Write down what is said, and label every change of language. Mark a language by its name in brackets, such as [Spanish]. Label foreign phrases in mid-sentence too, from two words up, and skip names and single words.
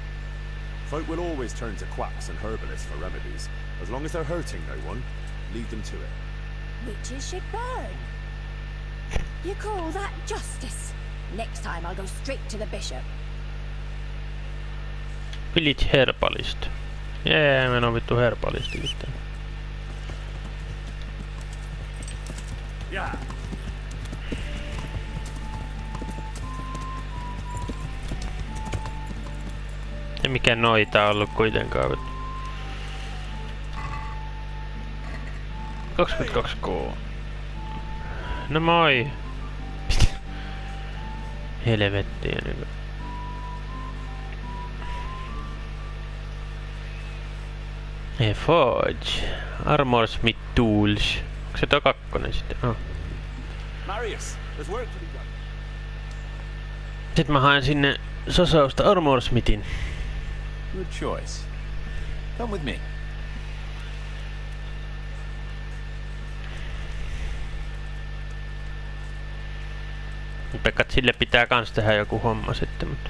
[English] Folk will always turn to quacks and herbalists for remedies. As long as they're hurting no one, leave them to it. Witches should burn. You call that justice? Next time I'll go straight to the bishop. Village herbalist. [Finnish] Jee, meno vittu herbalisti sitten. [English] Yeah. [Finnish] Ei mikään noita ollut kuitenkaan. 22K. No moi. Helvettiä niinku. [English] Forge. Armorsmith Tools. [Finnish] Onko se tuo kakkonen sitten? [English] Oh. Marius, there's work to be done. [Finnish] Sitten mä haen sinne sosausta Armorsmithin. [English] Good choice. Come with me. [Finnish] Pekkat sille pitää kans tehdä joku homma sitten, mutta...